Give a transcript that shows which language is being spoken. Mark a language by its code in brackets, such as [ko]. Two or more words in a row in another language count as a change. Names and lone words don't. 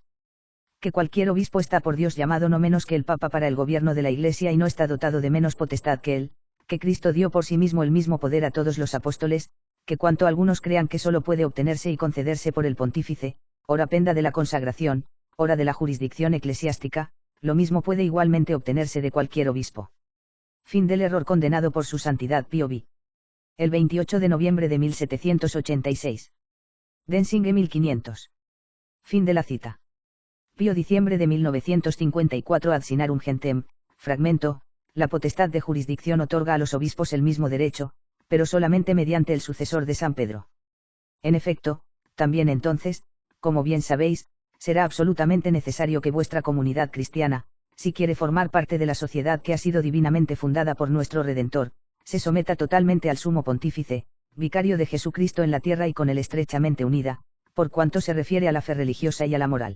[es] Que cualquier obispo está por Dios llamado no menos que el Papa para el gobierno de la Iglesia y no está dotado de menos potestad que él, que Cristo dio por sí mismo el mismo poder a todos los apóstoles, que cuanto algunos crean que solo puede obtenerse y concederse por el pontífice, ora penda de la consagración, ora de la jurisdicción eclesiástica, lo mismo puede igualmente obtenerse de cualquier obispo. Fin del error condenado por su santidad Pío V. El 28 de noviembre de 1786. Densinge 1500. Fin de la cita. Pío diciembre de 1954 ad sinarum gentem, fragmento, la potestad de jurisdicción otorga a los obispos el mismo derecho, pero solamente mediante el sucesor de San Pedro. En efecto, también entonces, como bien sabéis, será absolutamente necesario que vuestra comunidad cristiana, si quiere formar parte de la sociedad que ha sido divinamente fundada por nuestro Redentor, se someta totalmente al sumo pontífice, vicario de Jesucristo en la tierra y con él estrechamente unida, por cuanto se refiere a la fe religiosa y a la moral.